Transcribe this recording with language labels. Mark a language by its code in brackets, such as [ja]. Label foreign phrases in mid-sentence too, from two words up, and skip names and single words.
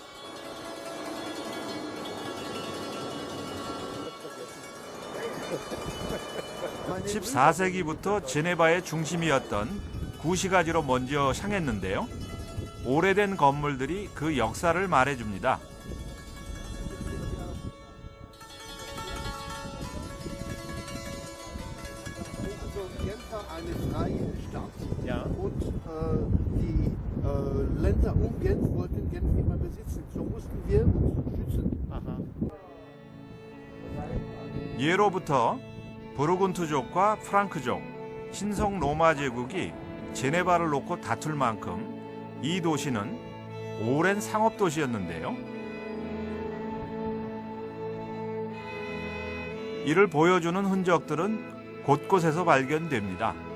[ko] 14세기부터 제네바의 중심이었던 구시가지로 먼저 향했는데요. 오래된 건물들이 그 역사를 말해줍니다. [de] Ja. Und die Länder um Genf wollten Genf immer besitzen. So mussten wir uns schützen. Aha. [ko] 예로부터 부르군트족과 프랑크족, 신성 로마 제국이 제네바를 놓고 다툴 만큼 이 도시는 오랜 상업 도시였는데요. 이를 보여주는 흔적들은 곳곳에서 발견됩니다.